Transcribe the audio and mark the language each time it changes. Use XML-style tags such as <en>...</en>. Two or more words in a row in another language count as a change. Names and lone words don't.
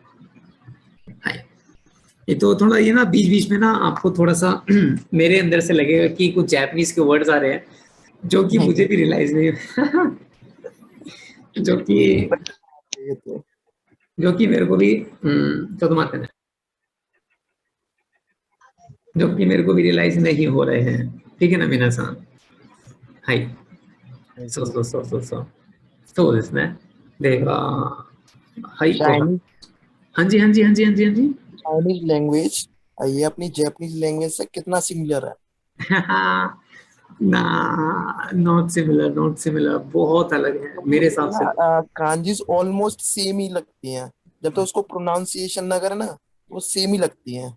<hi>ये तो थोड़ा ये ना बीच बीच में ना आपको थोड़ा सा मेरे अंदर से लगेगा कि कुछ जापानीज के वर्ड्स आ रहे हैं जो कि मुझे भी रियलाइज नहीं जो कि मेरे को भी जो कि मेरे को भी रियलाइज नहीं हो रहे हैं, ठीक है ना मिनासा।</hi> <ja>हाय そうですね。では、</ja> <hi>はい。हाँ जी</hi> <en>Chinese language</en> <hi>ये अपनी</hi> <en>Japanese language</en> <hi>से कितना सिमिलर है? ना,</hi> <en>not similar,</en> <hi>बहुत अलग है मेरे हिसाब से। कांजीज</hi> <en>almost same</en> <hi>ही लगती हैं, जब तक उसको प्रोनाउंसिएशन ना करे ना वो सेम ही लगती हैं।</hi>